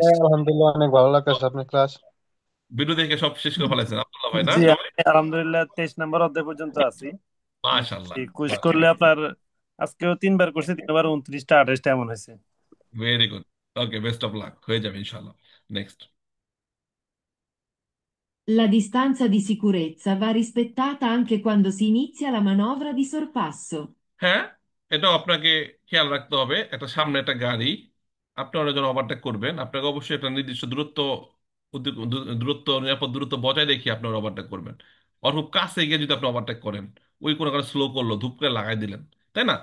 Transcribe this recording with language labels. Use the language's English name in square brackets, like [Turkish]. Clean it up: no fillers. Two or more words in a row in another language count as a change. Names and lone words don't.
[Bangla] হ্যাঁ, আলহামদুলিল্লাহ অনেক ভালো লাগতেছে আপনার ক্লাস। ভিডিও দেখে সব শেষ করে ফেলাইছেন আব্দুল্লাহ ভাই, না? জি, আমি আলহামদুলিল্লাহ 23 নম্বর অধ্যায় পর্যন্ত আছি। মাশাআল্লাহ। কুইজ করলে আপনার আজকেও 3 বার করছে, 3 বার 29টা 28টা এমন হয়েছে। [English] very good. [Bangla] ওকে, [English] best of luck, [Bangla] হয়ে যাবে ইনশাল্লাহ। নেক্সট। [Italian] La distanza di sicurezza va rispettata anche quando si inizia la manovra di sorpasso. [Bangla] হ্যাঁ, এটাও আপনাকে খেয়াল রাখতে হবে। একটা সামনে একটা গাড়ি, আপনি ওরা যখন ওভারটেক করবেন, আপনাকে অবশ্যই একটা নির্দিষ্ট দূরত্ব, নিরাপদ দূরত্ব বজায় রেখে আপনি ওভারটেক করবেন। ওর খুব কাছে গিয়ে যদি আপনি ওভারটেক করেন, ওই কোনো কারণে স্লো করলো, ধূপ করে লাগাই দিলেন, তাই না?